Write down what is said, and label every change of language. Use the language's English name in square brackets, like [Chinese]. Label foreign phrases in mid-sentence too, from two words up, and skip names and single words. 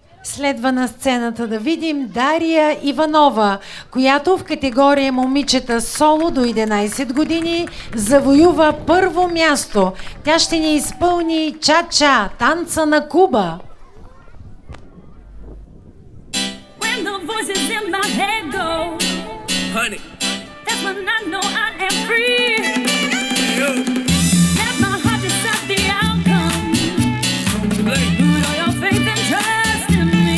[Bulgarian] Следва на сцената да видим Дария Иванова, която в категория момичета соло до 11 години завоюва първо място. Тя ще ни изпълни Ча-ча, танца на Куба. [English] When the voices in my head go, Honey, that's when I know I am free. yo, Let my heart decide the outcome. play, Put all your faith and trust in me.